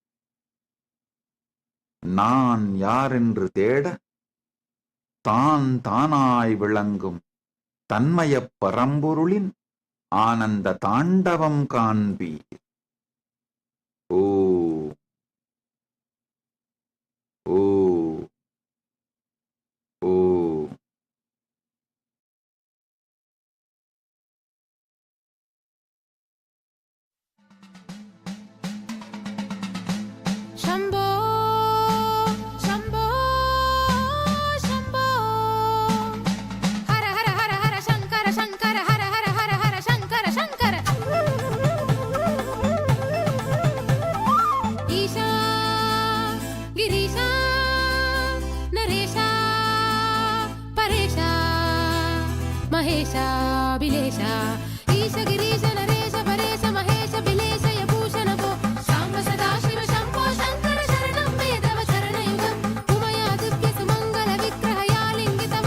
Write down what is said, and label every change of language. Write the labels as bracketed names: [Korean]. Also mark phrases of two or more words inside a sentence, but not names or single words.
[Tamil] நான் யார் என்று தேட தான் தானாய் விளங்கும் தன்மய பரம்பொருளின் ஆனந்த தாண்டவம் காண்பீர். ஓ ஓ ஓ. [Sanskrit] शम्भो शम्भो शम्भो हर हर हर हर शङ्कर शङ्कर हर हर हर हर शङ्कर शङ्कर ईशा गिरीशा नरेशा परेशा महेशा बिलेशा ईश गिरीश नरेश परेश महेश बिलेश यभूषण वो शाम्ब सदाशिव शम्भो शङ्कर शरणं वेदव शरणयुगम् उमयादित्य सुमङ्गल विग्रह यालिङ्ग